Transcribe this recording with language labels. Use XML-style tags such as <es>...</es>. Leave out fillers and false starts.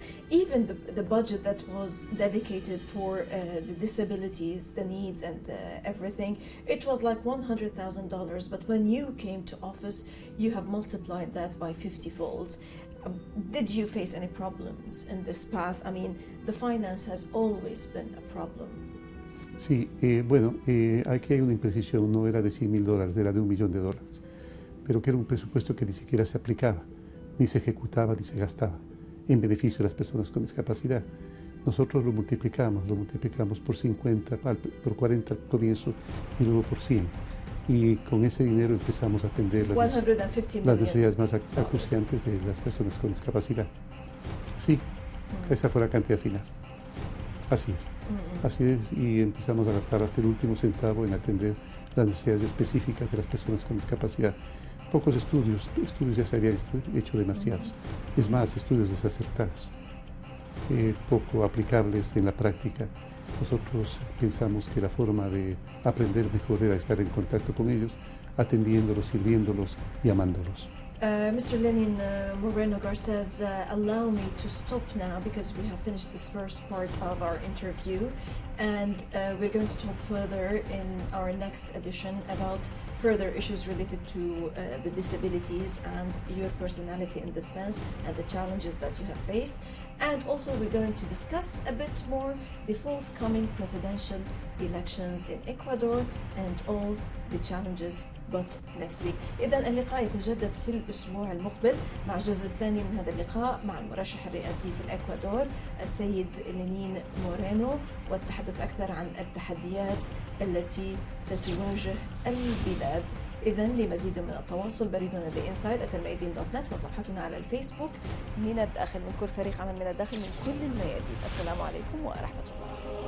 <en>Even the budget that was dedicated for the disabilities, the needs and everything, it was like $100,000, but when you came to office, you have multiplied that by 50 folds. Did you face any problems in this path? I mean, the finance has always been a problem.</en> <es>Sí, bueno, aquí hay una imprecisión, no era de $100,000, era de $1 millón, pero que era un presupuesto que ni siquiera se aplicaba, ni se ejecutaba, ni se gastaba en beneficio de las personas con discapacidad. Nosotros lo multiplicamos por 50, por 40 al comienzo y luego por 100. Y con ese dinero empezamos a atender las necesidades más acuciantes de las personas con discapacidad. Sí, esa fue la cantidad final. Así es, y empezamos a gastar hasta el último centavo en atender las necesidades específicas de las personas con discapacidad. Pocos estudios ya se habían hecho demasiados, es más, estudios desacertados, poco aplicables en la práctica. Nosotros pensamos que la forma de aprender mejor era estar en contacto con ellos, atendiéndolos, sirviéndolos y amándolos.</es> <en>Mr. Lenin Moreno Garces, allow me to stop now because we have finished this first part of our interview, and we're going to talk further in our next edition about further issues related to the disabilities and your personality in this sense and the challenges that you have faced. And also we're going to discuss a bit more the forthcoming presidential elections in Ecuador and all the challenges but next week.</en> <ar>إذن اللقاء يتجدد في الأسبوع المقبل مع الجزء الثاني من هذا اللقاء مع المرشح الرئاسي في الإكوادور السيد لينين مورينو، والتحدث أكثر عن التحديات التي ستواجه البلاد. إذن لمزيد من التواصل بريدنا theinside@almayadeen.net وصفحتنا على الفيسبوك. من الداخل من كل فريق عمل من الداخل من كل الميادين. السلام عليكم ورحمة الله.</ar>